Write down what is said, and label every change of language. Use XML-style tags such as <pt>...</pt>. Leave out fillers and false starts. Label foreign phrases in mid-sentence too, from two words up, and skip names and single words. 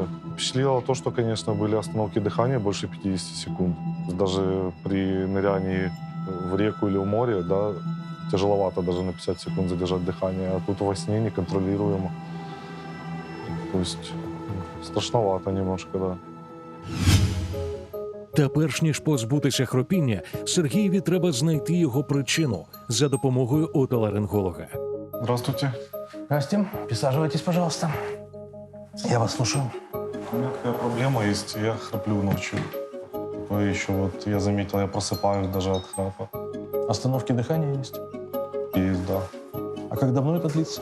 <ru>Впечатлило то, что, конечно, были остановки дыхания больше 50 секунд. Даже при нырянии в реку или в море, да, тяжеловато даже на 50 секунд задержать дыхание, а тут во сне неконтролируемо. То есть страшновато немножко, да.</ru> <uk>Та перш ніж позбутися хропіння, Сергієві треба знайти його причину за допомогою отоларинголога.</uk> <ru>Здравствуйте. Здрасте. Присаживайтесь, пожалуйста. Я вас слушаю. У меня такая проблема есть, я храплю ночью. еще вот я заметил, я просыпаюсь даже от храпа. Остановки дыхания есть? Есть, да. А как давно это длится?</ru>